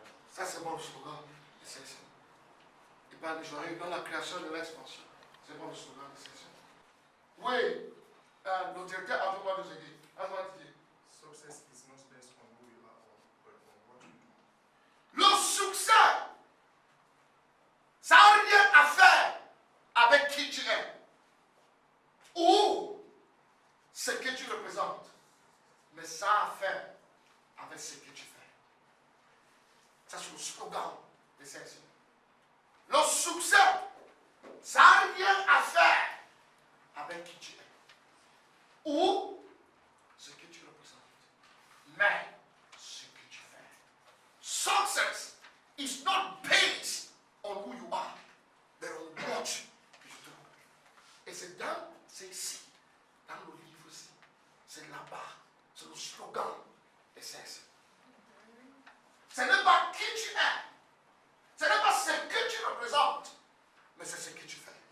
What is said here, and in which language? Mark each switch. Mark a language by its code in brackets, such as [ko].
[fr] Ça, c'est bon le slogan de CSM. Il parle de joie dans la création de l'expansion. C'est bon le slogan de CSM. Oui, le directeur a vraiment nous aider. [en] Success is not based on who you are, but on what you do. [fr] Le succès, ça n'a rien à faire avec qui tu es ou ce que tu représentes, mais ça a à faire avec ce que tu fais. Ça, c'est le slogan de CSM. Le succès, ça n'a rien à faire avec qui tu es ou ce que tu représentes, mais ce que tu fais. [en] Success is not based on who you are, but on what you do. [fr] Et c'est ici, dans le livre ici, c'est là-bas, c'est le slogan de CSM. Ce n'est pas qui tu es, ce n'est pas ce que tu représentes, mais c'est ce que tu fais.